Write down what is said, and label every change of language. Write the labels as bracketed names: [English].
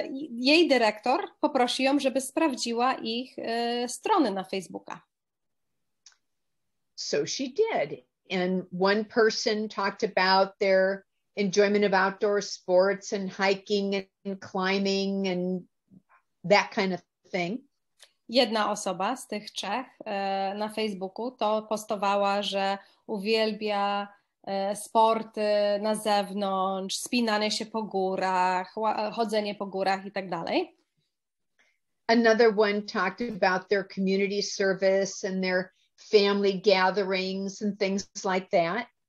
[Polish] Jej dyrektor poprosi ją, żeby sprawdziła ich strony na Facebooka. [English] So she did. And one person talked about their enjoyment of outdoor sports and hiking and climbing and that kind of thing. [Polish] Jedna osoba z tych trzech na Facebooku to postowała, że uwielbia sporty na zewnątrz, spinanie się po górach, chodzenie po górach i tak dalej. [English] Another one talked about their community service and their family gatherings and things like that.